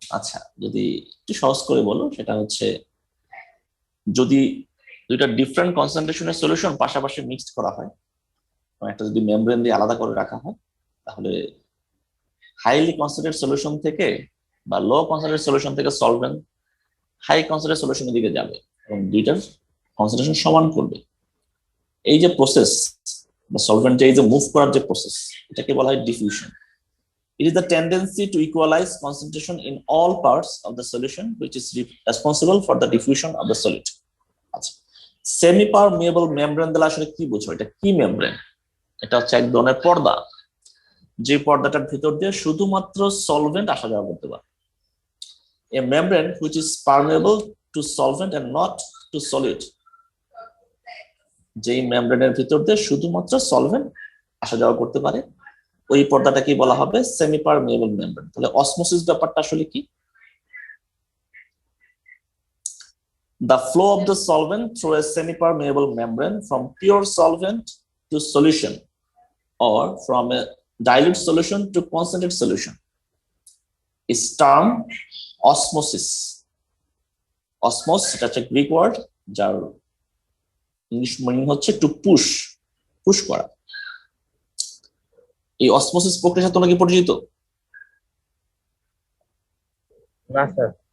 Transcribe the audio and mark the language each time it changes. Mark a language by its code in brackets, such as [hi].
[bn] আচ্ছা, যদি একটু সহজ করে বলো, সেটা হচ্ছে যদি দুইটা ডিফারেন্ট কনসেন্ট্রেশনের সলিউশন পাশাপাশি মিক্সড করা হয়, একটা যদি মেমব্রেন দিয়ে আলাদা করে রাখা হয়, তাহলে হাইলি কনসেন্ট্রেটেড সলিউশন থেকে বা লো কনসেন্ট্রেটেড সলিউশন থেকে সলভেন্ট হাই কনসেন্ট্রেটেড সলিউশনের দিকে যাবে এবং দুইটার কনসেন্ট্রেশন সমান করবে। এই যে প্রসেস বা সলভেন্টে এই যে মুভ করার যে প্রসেস, এটাকে বলা হয় diffusion. [en] It is the tendency to equalize concentration in all parts of the solution which is responsible for the diffusion of the solid. [bn] আচ্ছা, সেমি পারমিয়েবল মেমব্রেন দ্বারা আসলে কি বোঝো? এটা কি মেমব্রেন? এটা হচ্ছে এক ধরনের পর্দা, যে পর্দাটার ভিতর দিয়ে শুধুমাত্র সলভেন্ট আসা যাওয়া করতে পারে। [en] A membrane which is permeable to solvent and not [bn] two solid, যেই মেমব্রেনের ভিতর দিয়ে শুধুমাত্র সলভেন্ট আসা যাওয়া করতে পারে, ওই পর্দাটা কি বলা হবে? Semi permeable membrane. তাহলে অসমোসিস ব্যাপারটা আসলে কি? [en] The flow of the solvent through a semi-permeable membrane from pure solvent to solution or from a dilute solution to concentrated solution is termed osmosis. [bn] Osmos, এটা হচ্ছে গ্রিক ওয়ার্ড, যার English meaning হচ্ছে two push করা। এই osmosis প্রক্রিয়ার সাথে তোমরা কি পরিচিত? না স্যার।